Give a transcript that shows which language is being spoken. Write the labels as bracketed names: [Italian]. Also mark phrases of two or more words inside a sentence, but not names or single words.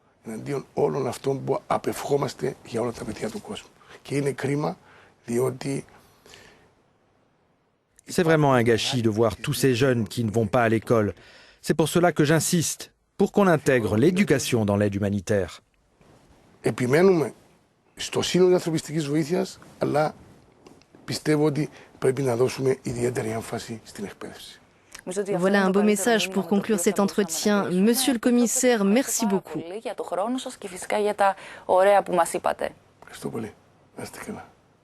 [French] C'est vraiment un gâchis de voir tous ces jeunes qui ne vont pas à l'école. C'est pour cela que j'insiste, pour qu'on intègre l'éducation dans l'aide humanitaire. [Greek] Επιμένουμε στο σύνολο της ανθρωπιστικής βοήθειας, αλλά πιστεύω ότι πρέπει να δώσουμε ιδιαίτερη έμφαση στην εκπαίδευση. [French] Voilà un beau message pour conclure cet entretien. Monsieur le commissaire, merci beaucoup. [Greek] Ευχαριστώ πολύ. Να είστε καλά.